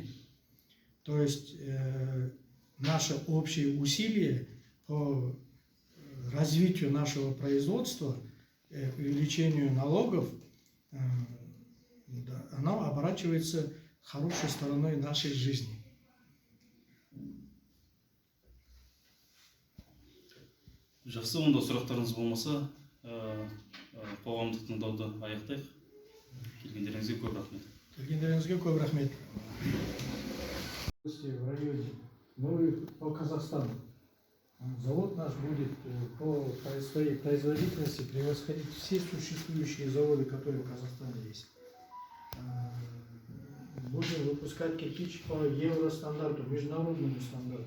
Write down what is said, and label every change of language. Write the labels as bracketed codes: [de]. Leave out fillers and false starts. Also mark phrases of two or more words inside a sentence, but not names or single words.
[ru] То есть наше общее усилие по развитию нашего производства, увеличению налогов, оно оборачивается хорошей стороной нашей жизни. [kk] Жақсы, онда сұрақтарыңыз болмаса, қоғамдық тыңдауды аяқтайық. Келгендеріңізге көп рахмет. Келгендеріңізге көп рахмет. [ru] В районе, ну и по Казахстану. Завод наш будет по своей производительности превосходить все существующие заводы, которые в Казахстане есть. Будем выпускать кирпич по евростандарту, международному стандарту.